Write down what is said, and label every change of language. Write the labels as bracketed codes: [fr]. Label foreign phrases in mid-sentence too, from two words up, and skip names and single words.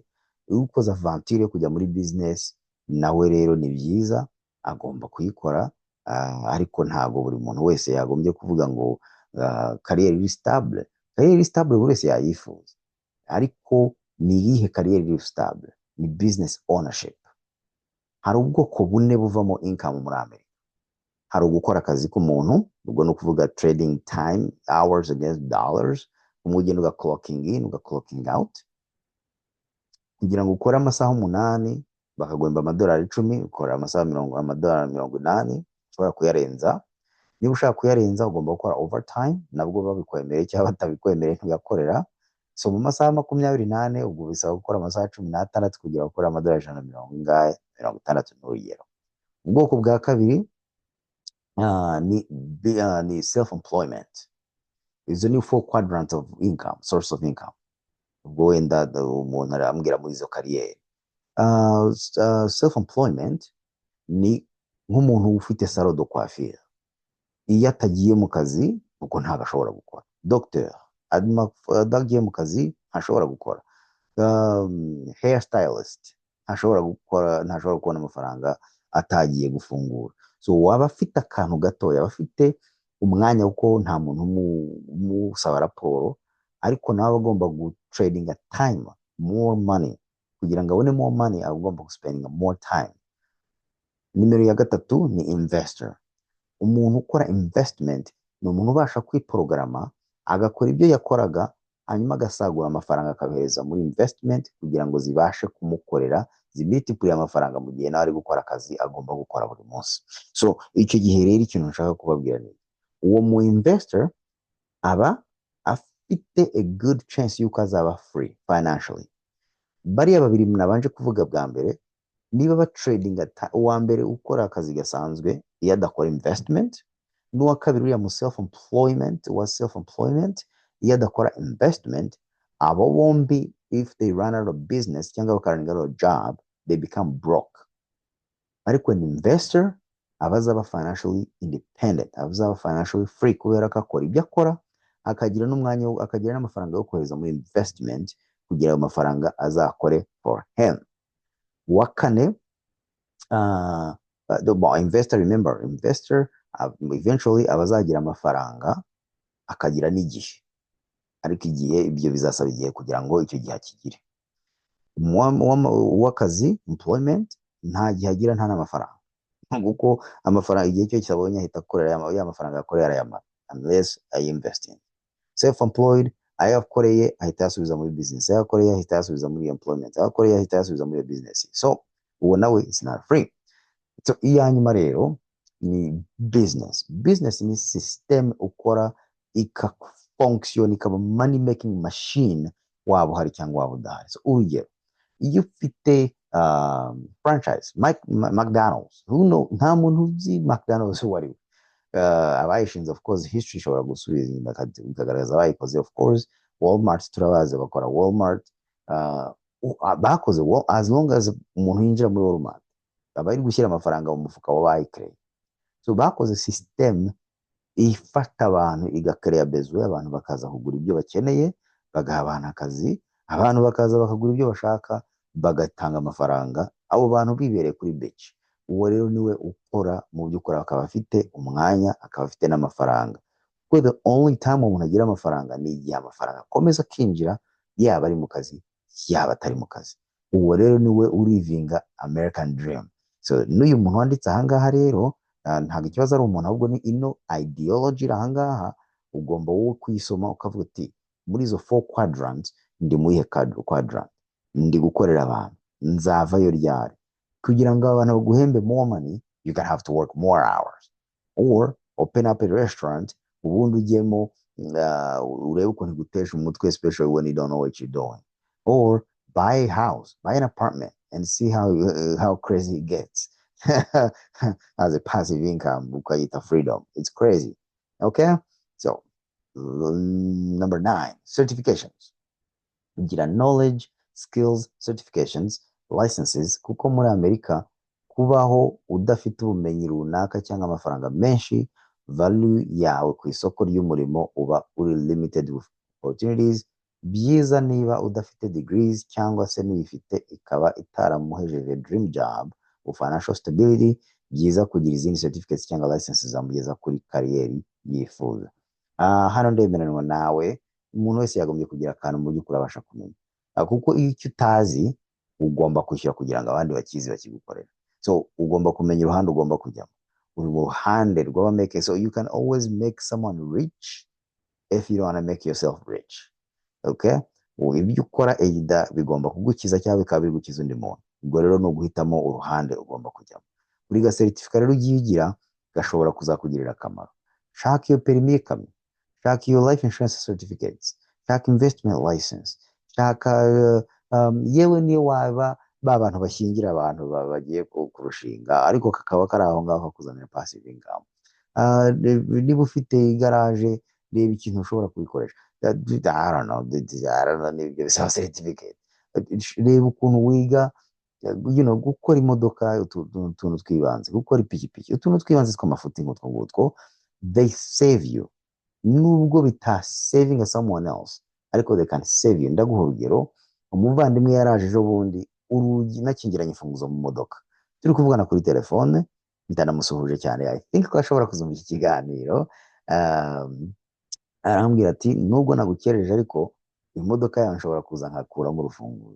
[rw] Iyo ukoze aventure yo kujya muri business, nawe rero ni byiza, agomba kuyikora, ariko ntago buri muntu wese yagombye kuvuga ngo kariyeri iri stable. Kariyeri iri stable buri wese yayifuza, ariko ni iyihe kariyeri iri stable? Ni [en] business ownership. [rw] Hari ubwoko bune buvamo income muri Amerika. Hari ugukora akazi k'umuntu, ubwo ni ukuvuga [en] trading time, hours against dollars, [rw] umugenda uga [en] clocking in, [rw] uga [en] clocking out, [rw] kugira ngo ukore amasaha 8 bakaguhemba amadolari 10, ukora amadolari 80, ushobora kuyarenza. Niba ushaka kuyarenza ugomba gukora overtime, nabwo babikwemereye cyangwa batabikwemereye ntugakorera. So mu masaha 28 ubwo bisaba gukora amasaha 16 kugira ngo ukore amadolari 160 n'urugero. Ubwoko bwa kabiri ni [en] self employment. [rw] Izo ni [en] 4 quadrants of income, source of income. [rw] Ubwo wenda umuntu arambwira muri izo kariyeri. [en] Self employment [rw] ni nk'umuntu ufite [fr] salon de coiffure. [rw] Iyo atagiye mu kazi ubwo ntabwo ashobora gukora. Doctor adagiye mu kazi ntashobora gukora. [en] Hair stylist [rw] ntashobora kubona amafaranga atagiye gufungura. So waba afite akantu gatoya, aba afite umwanya uko nta muntu umusaba raporo, ariko nawe agomba gutradinga time, [en] more money, [rw] kugira ngo abone [en] more money [rw] agomba guspendinga [en] more time. [rw] Nimero ya gatatu ni investor. Umuntu ukora investment ni umuntu ubasha kwiporogaramu, agakora ibyo yakoraga, hanyuma agasagura amafaranga akabihereza muri investment kugira ngo zibashe kumukorera, zimultiply amafaranga mu gihe nawe ari gukora akazi agomba gukora buri munsi. So icyo gihe rero ikintu nshaka kubabwira ni uwo mu investor aba afite [en] a good chance [rw] yuko azaba [en] free financially. [rw] Bariya babiri nabanje kuvuga bwa mbere, niba ba trading uwa mbere ukora akazi gasanzwe iyo adakora investment, n'uwa kabiri uriya mu self employment iyo adakora investment, abo bombi [en] if they run out of business [rw] cyangwa bakarangira [en] out of job, they become broke. [rw] Ariko [en] an investor [rw] abazaba [en] financially independent, [rw] abazaba [en] financially free [rw] kubera ko akora ibyo akora, akagira n'umwanya, akagira n'amafaranga yo kohereza muri investment kugira ayo mafaranga azakore [en] for him. [rw] Wakane, investor, remember, investor eventually abazagira amafaranga akagira n'igihe, ariko igihe ibyo bizasaba igihe kugira ngo icyo gihe akigire. Uw'akazi employment nta gihe agira, nta n'amafaranga, kuko amafaranga igihe cyo cyabonye ahita akorera ya mafaranga akorera arayamara [en] unless I invest in. [rw] Self employed ayo akoreye ahita yasubiza muri business, ayo akoreye ahita yasubiza muri employment, ayo akoreye ahita yasubiza muri business. [en] So [rw] uwo nawe [en] is not free. [rw] So iya nyuma rero ni business. Business ni system ukora ikafunction, ikaba [en] money making machine, [rw] waba uhari cyangwa waba udahari. So urugero, iyo ufite franchise McDonald's, nta muntu uzi McDonald's uwo ari we. Abayishinze [en] of course [rw] history ishobora gusubiza inyuma ikagaragaza abayikoze. [en] Of course [rw] Walmart turabazi bakora Walmart, bakoze [en] as long as [rw] umuntu yinjira muri Walmart aba ari gushyira amafaranga mu mufuka w'abayikreye. So bakoze system ifata abantu igakereya besoin, abantu bakaza kugura ibyo bakeneye, bagaha abantu akazi, abantu bakaza bakagura ibyo bashaka, bagatanga amafaranga, abo bantu bibereye kuri Benshi. Uwo rero niwe ukora mu byo ukora, akaba afite umwanya, akaba afite n'amafaranga. Kuko [en] the only time [rw] umuntu agira amafaranga ni igihe amafaranga akomeza akinjira, yaba ari mu kazi yaba atari mu kazi. Uwo rero niwe urivinga [en] American dream. [rw] So n'uyu muntu wanditse ahangaha rero ntabwo ikibazo ari umuntu, ahubwo ni ino ideology iri ahangaha. Ugomba wowe kuyisoma ukavuga uti muri izo 4 quadrants ndi mu ihe quadrant, ndi gukorera abantu, nzavayo ryari, kugira ngo abantu baguhembe [en] more money, you can have to work more hours, or open up a restaurant, [rw] ubundi ujyemo urebe ukuntu igutesha umutwe, [en] especially when you don't know what you're doing, or buy a house, buy an apartment, and see how crazy it gets. As a passive income, ukayita freedom. It's crazy. Okay, so number 9, certifications. [rw] Ugira [en] knowledge, skills, certifications, licenses, [rw] kuko muri Amerika kubaho udafite ubumenyi runaka cyangwa amafaranga menshi, value yawe ku isoko ry'umurimo uba uri [en] limited with opportunities. [rw] Byiza niba udafite degrees cyangwa se n'uyifite ikaba itaramuhejeje [en] dream job or financial stability, [rw] byiza kugira izindi certificates cyangwa licenses zamugeza kuri kariyeri yifuza. Hano ndemeranwa nawe, umuntu wese yagombye kugira akantu mu by'ukuri abasha kumenya, kuko iyo icyo utazi ugomba kwishyura kugira ngo abandi bakizi bakigukorera. So ugomba kumenya uruhande ugomba kujyamo, uri mu ruhande rw'abameke. [en] So you can always make someone rich if you don't want to make yourself rich. [rw] Okay, ibyo ukora either bigomba kugukiza cyangwa bikaba bigukiza undi muntu. Ubwo rero ni uguhitamo uruhande ugomba kujyamo. Buri ga certificate rero ugiye ugira gashobora kuzakugirira akamaro. Shaka iyo permis y'ikamyo, shaka iyo [en] life insurance certificates, [rw] shaka [en] investment license, [rw] shaka yewe niyo waba ba bantu bashyingira abantu bagiye kurushinga, ariko kakaba kari aho ngaho kakuzanira [en] passive income. [rw] Niba ufite igaraje, reba ikintu ushobora kubikoresha. [en] I don't know, [rw] n'ibyo bisaba certificate. Reba ukuntu wiga, gukora imodoka, utuntu twibanze, gukora ipikipiki, utuntu twibanze tw'amafuti nk'utwo ngutwo, [en] they save you. [rw] Nubwo bita [en] saving someone else, ariko they can save you. [rw] Ndaguha urugero, umuvandimwe yaraje ejo bundi, urugi nakingiranye imfunguzo mu modoka, turi kuvugana kuri telefone, ndanamusuhuje cyane, [en] I think [rw] ko ashobora kuzumva iki kiganiro. Arambwira ati nubwo nagukereje ariko imodoka yawe nshobora kuza nkakuramo urufunguzo.